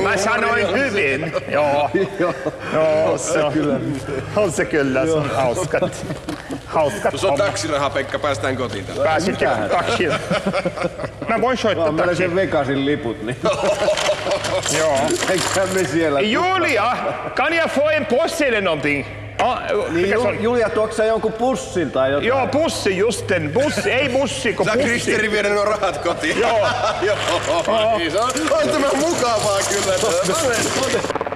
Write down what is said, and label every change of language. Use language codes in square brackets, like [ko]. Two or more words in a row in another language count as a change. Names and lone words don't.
[fi] Mä sanoin hyvin. Joo, on se kyllä, se on hauskat. Jos on taksiraha, Pekka, päästään kotiin täällä. Pääsitte taksiin. Mä voin soittaa Mä taksiin. sen Vegasin liput, niin Joo. eikä me siellä. [sv] Julia, kan jag få en post eller någonting? [fi] Niin, Julia, tuoksä sä jonkun pussin tai jotain? Joo, pussi justen. Bussi, ei bussi, kun Saa pussi. Kristeri viedä nuo rahat kotiin. Joo. Joo. Niin se on tämä mukavaa kyllä.